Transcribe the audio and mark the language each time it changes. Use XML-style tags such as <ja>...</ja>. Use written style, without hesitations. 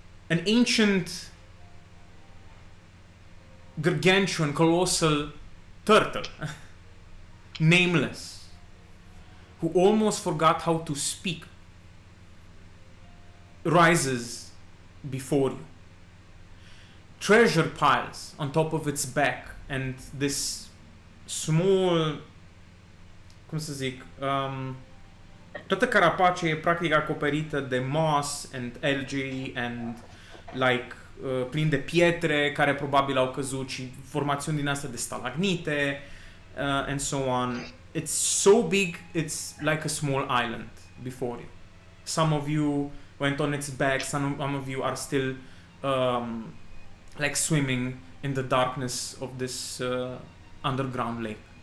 <en>An ancient, gargantuan, colossal turtle, nameless, who almost forgot how to speak, rises before you. Treasure piles on top of its back, and this small,</en> <ro>cum să zic, toată carapace e practic acoperită de</ro> <en>moss and algae and like</en> <ro>plin de pietre care probabil au căzut și formațiuni din astea de stalagnite</ro> <en>and so on. it's so big, it's like a small island before you. Some of you went on its back, some of you are still like swimming in the darkness of this underground lake.</en>